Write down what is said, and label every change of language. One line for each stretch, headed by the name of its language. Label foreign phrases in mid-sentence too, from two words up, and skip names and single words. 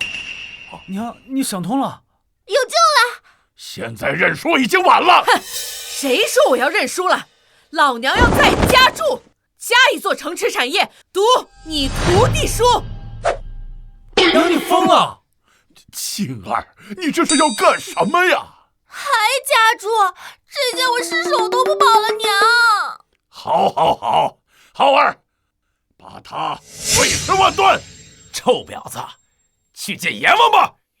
Chinese: 娘，你想通了？有救了！現在認輸已經晚了。哼， 誰說我要認輸了？老娘要再加注，加一座城池產業，賭你徒弟輸。娘，你瘋了！庆兒，你这是要幹什么呀？还加注？这下我失手都不保了，娘！好，浩儿，把他碎尸万段！臭婊子，去见阎王吧！